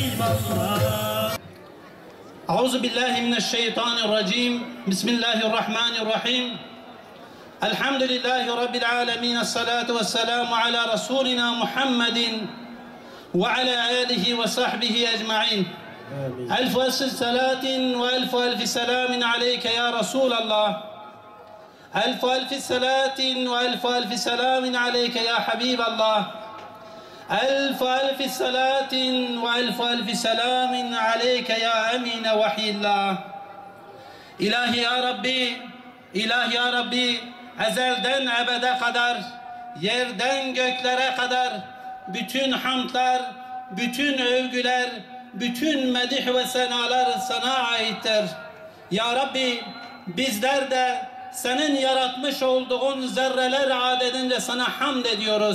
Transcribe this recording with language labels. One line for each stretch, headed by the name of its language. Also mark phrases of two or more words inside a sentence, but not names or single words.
Arabic: أعوذ بالله من الشيطان الرجيم بسم الله الرحمن الرحيم الحمد لله رب العالمين الصلاة والسلام على رسولنا محمد وعلى آله وصحبه أجمعين ألف صلاة وألف سلام عليك يا رسول الله ألف صلاة وألف سلام عليك يا حبيب الله ألف صلاة وألف سلام عليك يا أمين وحي الله
Turkish: İlahi ya Rabbi, İlahi ya Rabbi, ezelden ebede kadar, yerden göklere kadar, bütün hamdlar, bütün övgüler, bütün medih ve senalar sana aittir. Ya Rabbi, bizler de senin yaratmış olduğun zerreler adedince sana hamd ediyoruz.